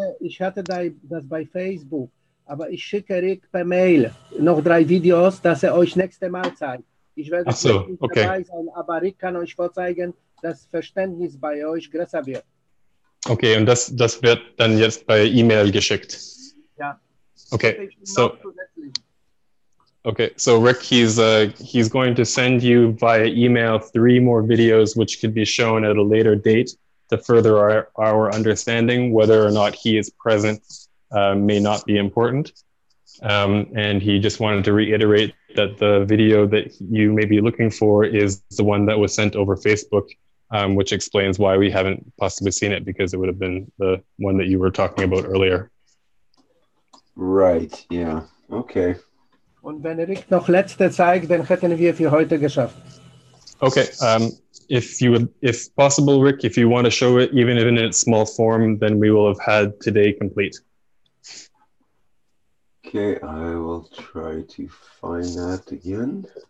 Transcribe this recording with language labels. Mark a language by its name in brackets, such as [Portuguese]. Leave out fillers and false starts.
[German] Ich hatte das bei Facebook, aber ich schicke Rick per Mail noch 3 Videos, dass er euch nächste Mal zeigt. Ich werde nicht dabei sein, aber Rick kann euch vorzeigen, dass Verständnis bei euch größer wird. Okay, und das wird dann jetzt bei E-Mail geschickt? Ja. [English] Okay, so Rick, he's going to send you via email 3 more videos, which could be shown at a later date to further our understanding. Whether or not he is present may not be important. And he just wanted to reiterate that the video that you may be looking for is the one that was sent over Facebook, which explains why we haven't possibly seen it, because it would have been the one that you were talking about earlier. Right, yeah, okay. [German] Und wenn Rick noch letzte zeigt, dann hätten wir für heute geschafft. [English] Okay, if possible, Rick, if you want to show it, even if in its small form, then we will have had today complete. Okay, I will try to find that again.